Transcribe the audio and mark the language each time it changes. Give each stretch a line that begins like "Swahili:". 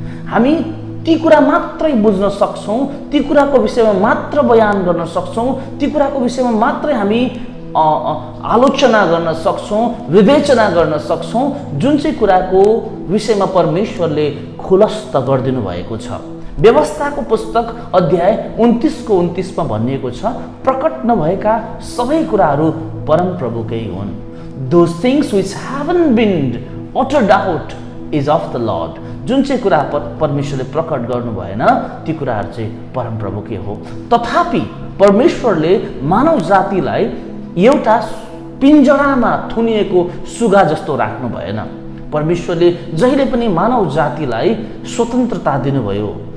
Nepali: हामी ती कुरा मात्रै बुझ्न सक्छौं, ती कुराको विषयमा मात्र बयान गर्न सक्छौं, ती कुराको विषयमा मात्रै हामी आलोचना गर्न सक्छौं, विवेचना गर्न सक्छौं, जुन चाहिँ कुराको विषयमा परमेश्वरले खुलस्त गरिदिनु भएको छ। व्यवस्थाको पुस्तक अध्याय 29 को 29 मा भनिएको छ, प्रकट नभएका सबै कुराहरू परमप्रभुकै हुन्।
English: Those things which haven't been uttered out is of the Lord।
Nepali: जुन चाहिँ कुरा परमेश्वरले प्रकट गर्नु भएन ती कुराहरू चाहिँ परमप्रभुकै हो। तथापि परमेश्वरले मानव जातिलाई एउटा पिञ्जरामा थुनिएको सुगा जस्तो राख्नु भएन। परमेश्वरले जहिले पनि मानव जातिलाई स्वतन्त्रता दिनुभयो।